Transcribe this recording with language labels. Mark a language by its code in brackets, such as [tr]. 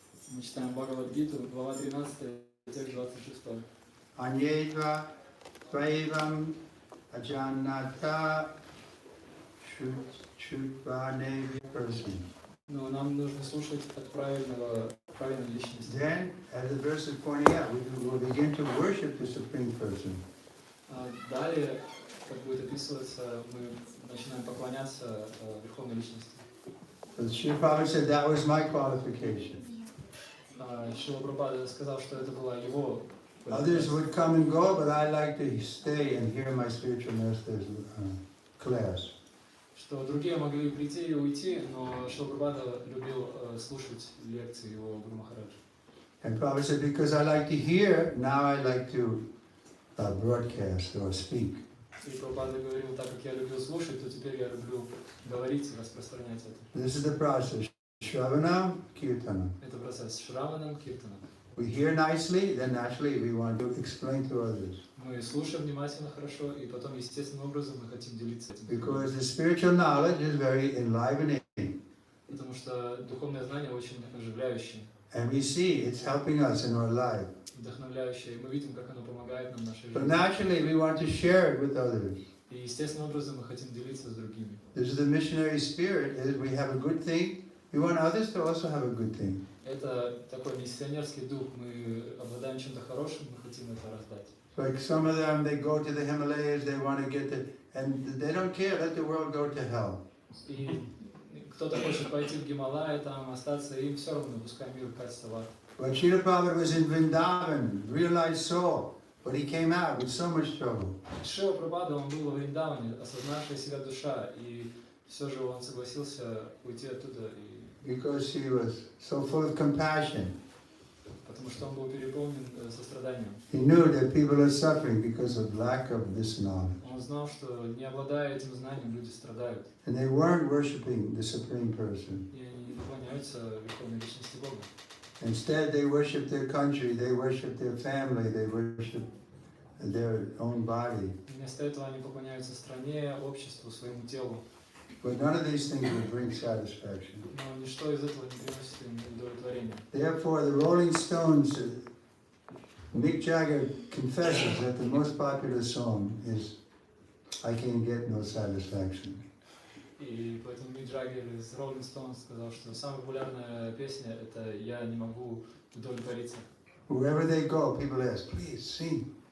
[ru] Мы читаем Бхагавад-гиту, глава 13, текст 26. Anyedva Tvaivam Ajannata Shutvanevi person. Но нам нужно слушать от правильной личности. [en] Then, as the verse is pointing out, we will begin to worship the Supreme Person. [ru] Далее, как будет описываться, мы начинаем поклоняться Верховной Личности. [en] Srila Prabhupada said that was my qualification. [ru] Шрила Прабхупада сказал, что это была его. [en] Others would come and go, but I like to stay and hear my spiritual master's class. [ru] Что другие могли прийти и уйти, но Шрила Прабхупада любил слушать лекции его Гуру Махараджа. [en] And Prabhupada said, because I like to hear, now I like to broadcast or speak. [ru] И Прабхупада говорил, так как я любил слушать, то теперь я люблю говорить и распространять это. [en] This is the process. Shravanam, Kirtanam. [ru] Это процесс Шраванам, Киртанам. [en] We hear nicely, then naturally we want to explain to others. [ru] Мы слушаем внимательно, хорошо, и потом естественным образом мы хотим делиться этим. [en] Because the spiritual knowledge is very enlivening. [ru] Потому что духовное знание очень оживляющее. [en] And we see it's helping us in our life. [ru] Вдохновляющее, и мы видим, как оно помогает нам в нашей [en] But [ru] жизни. [en] naturally we want to share it with others. [ru] И естественным образом мы хотим делиться с другими. [en] This is the missionary spirit, is we have a good thing, we want others to also have a good thing. [ru] Это такой миссионерский дух, мы обладаем чем-то хорошим, мы хотим это раздать. [en] Like some of them, they go to the Himalayas, they want to get it, and they don't care, let the world go to hell. [ru] И кто-то хочет пойти в Гималай, там остаться, им все равно, пускай мир катится в ад. [en] But Srila Prabhupada was in Vrindavan, realized soul, but he came out with so much trouble. [ru] Шрила Прабхупада, он был во Вриндаване, осознавшая себя душа, и все же он согласился уйти оттуда. [en] Because he was so full of compassion. [ru] Потому что он был переполнен состраданием. [en] He knew that people are suffering because of lack of this knowledge. [ru] Он знал, что не обладая этим знанием, люди страдают. [en] And they weren't worshiping the Supreme Person. [ru] И они не поклоняются Верховной Личности Бога. [en] Instead, they worship their country, they worship their family, they worship their own body. [ru] Вместо этого они поклоняются стране, обществу, своему телу. [en] But none of these things will bring satisfaction. [ru] Но ничто из этого не приносит им удовлетворения. [en] Therefore, the Rolling Stones, Mick Jagger confesses that the most popular song is "I Can Get No Satisfaction." [ru] И поэтому Мик Джаггер из Rolling Stones сказал, что самая популярная песня это «Я не могу удовлетвориться». [en] Wherever they go, people ask, "Please sing."